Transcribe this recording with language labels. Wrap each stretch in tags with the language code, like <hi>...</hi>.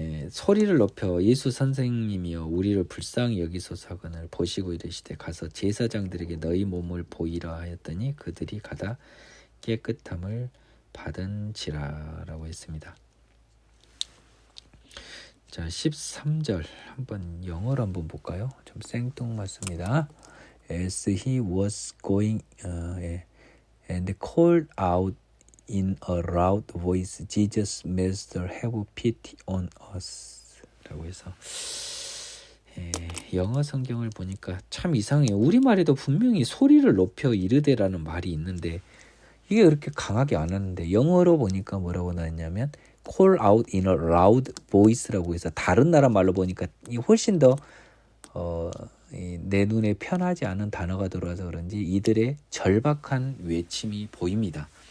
<ko>소리를 높여 예수 선생님이여 우리를 불쌍히 여기소서 하거늘 보시고 이르시되 가서 제사장들에게 너희 몸을 보이라 하였더니 그들이 가다 깨끗함을 받은지라라고 했습니다. 자, 13절 한번 영어로 한번 볼까요? 좀 생뚱맞습니다.</ko> <en>As he was going and called out in a loud voice, Jesus, Master, have pity on us.</en> <ko>라고 해서 영어 성경을 보니까 참 이상해요. 우리말에도 분명히 소리를 높여 이르되라는 말이 있는데 이게 그렇게 강하게 안 하는데, 영어로 보니까 뭐라고 나왔냐면</ko> <en>call out in a loud voice</en> <ko>라고 해서, 다른 나라 말로 보니까 훨씬 더 내 눈에 편하지 않은 단어가 들어와서 그런지 이들의 절박한 외침이 보입니다.</ko>